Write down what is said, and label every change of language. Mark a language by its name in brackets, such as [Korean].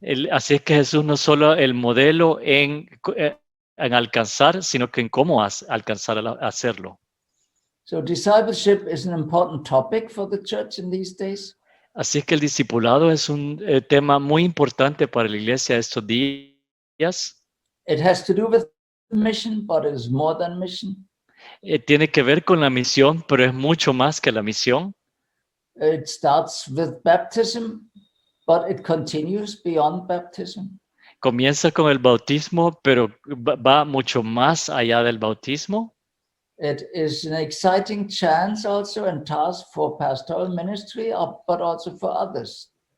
[Spanish] Así es que Jesús no solo el modelo en alcanzar, sino que en cómo alcanzar a hacerlo. [English] So discipleship is an important topic for the church in these days. [Spanish] Así es que el discipulado es un tema muy importante para la iglesia estos días. [English] It has to do with mission, but it is more than mission. [Spanish] Tiene que ver con la misión, pero es mucho más que la misión. [English] It starts with baptism, but it continues beyond baptism. [Spanish] Comienza con el bautismo, pero va mucho más allá del bautismo. [English] It is an exciting chance also and task for pastoral ministry, but also for others.